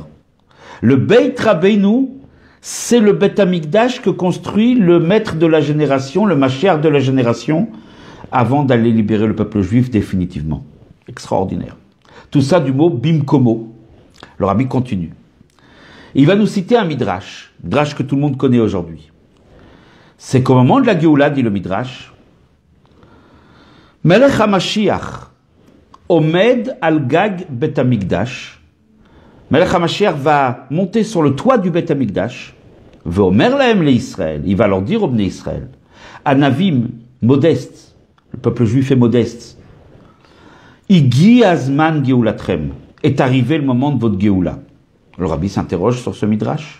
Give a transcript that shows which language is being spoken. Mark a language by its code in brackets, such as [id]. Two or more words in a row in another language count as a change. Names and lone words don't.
[fr] Le Beit Rabbeinu, c'est le Beit Amikdash que construit le maître de la génération, le Mashiach de la génération, avant d'aller libérer le peuple juif définitivement. Extraordinaire. Tout ça du mot Bimkomo. Le Rabbi continue. Il va nous citer un Midrash que tout le monde connaît aujourd'hui. C'est qu'au moment de la Géoula, dit le Midrash, [he] מלך המשיח עומד על גג בית המקדש. מלך המשיח [fr] va monter sur le toit du Bet Amikdash. [he] ואומר להם ל Israël. [fr] Il va leur dire au Bnei Israël, Anavim, modeste, le peuple juif est modeste. [he] הגיע זמן גאולתכם. [fr] Est arrivé le moment de votre Géoula. Le Rabbi s'interroge sur ce Midrash.